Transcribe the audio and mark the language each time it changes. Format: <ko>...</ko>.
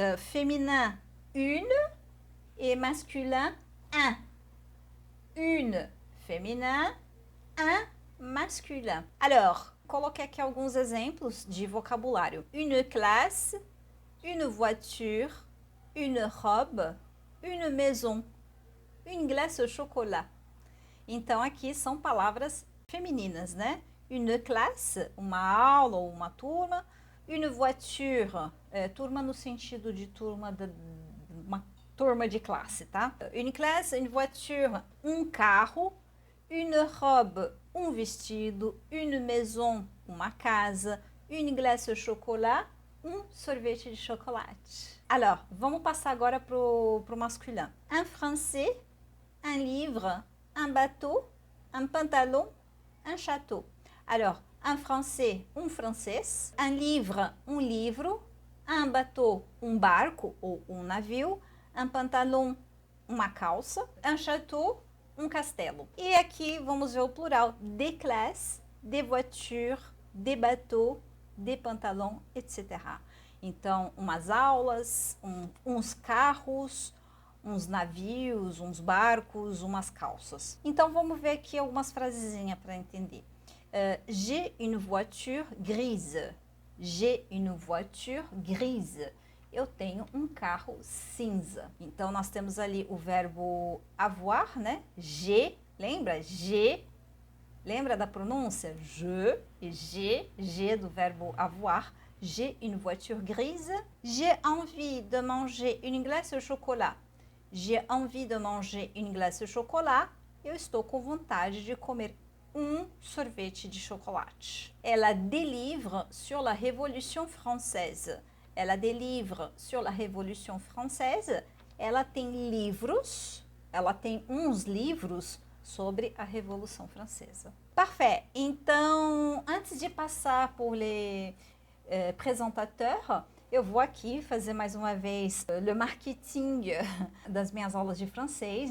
<fr>Féminin, une et masculin, un. Une, féminin, un, masculin.</fr> <pt>Alors, coloquei aqui alguns exemplos de vocabulário.</pt> <fr>Une classe, une voiture, une robe, une maison, une glace au chocolat.</fr> <pt>Então, aqui são palavras femininas, né?</pt> <fr>Une classe,</fr> <pt>uma aula ou uma turma.</pt> <fr>Une voiture,</fr> <pt>turma no sentido de uma turma de classe, tá?</pt> <fr>Une classe, une voiture,</fr> <pt>um carro.</pt> <fr>Une robe,</fr> <pt>um vestido.</pt> <fr>Une maison,</fr> <pt>uma casa.</pt> <fr>Une glace au chocolat,</fr> <pt>um sorvete de chocolate. Alors, vamos passar agora pro masculin.</pt> <fr>Un français, un livre, un bateau, un pantalon, un château. Alors, un français,</fr> <pt>um francês.</pt> <fr>Un livre,</fr> <pt>um livro.</pt> <fr>Un bateau,</fr> <pt>um barco ou um navio.</pt> <fr>Un pantalon,</fr> <pt>uma calça.</pt> <fr>Un château,</fr> <pt>um castelo. E aqui vamos ver o plural.</pt> <fr>Des classes, des voitures, des bateaux, des pantalons, etc.</fr> <pt>Então, umas aulas, uns carros, uns navios, uns barcos, umas calças. Então, vamos ver aqui algumas frasezinhas para entender.</pt> <fr>J'ai une voiture grise. J'ai une voiture grise.</fr> <pt>Eu tenho um carro cinza. Então, nós temos ali o verbo avoir, né?</pt> <fr>J'ai,</fr> <pt>lembra? J'ai, lembra da pronúncia? Je e G do verbo avoir.</pt> <fr>J'ai une voiture grise. J'ai envie de manger une glace au chocolat. J'ai envie de manger une glace au chocolat.</fr> <pt>Eu estou com vontade de comer um sorvete de chocolate.</pt> <fr>Ela délivre sur la Révolution française. Ela délivre sur la Révolution française.</fr> <pt>Ela tem livros, ela tem uns livros sobre a Revolução Francesa.</pt> <fr>Parfait.</fr> <pt>Então, antes de passar por</pt> <fr>les présentateurs,</fr> <pt>eu vou aqui fazer mais uma vez</pt> <fr>le marketing</fr> <pt>das minhas aulas de francês.</pt>